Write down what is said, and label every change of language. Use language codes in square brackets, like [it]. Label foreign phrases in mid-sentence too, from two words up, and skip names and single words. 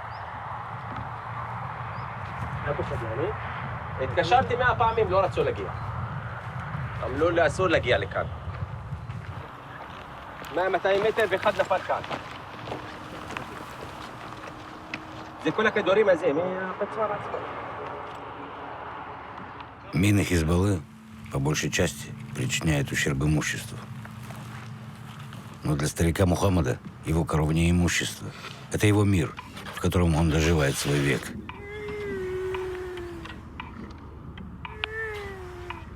[he] התקשרתי 100 פעמים, לא רצו להגיע. אמרו לי אסור להגיע לכאן. 100-200 מטר ואחד נפל כאן. זה כל הכדורים הזה, מהפצוע עצמו. [ru] Мины Хизбаллы, по большей части, причиняют ущерб имуществу. Но для старика Мухаммада его коров не имущество. Это его мир, в котором он доживает свой век.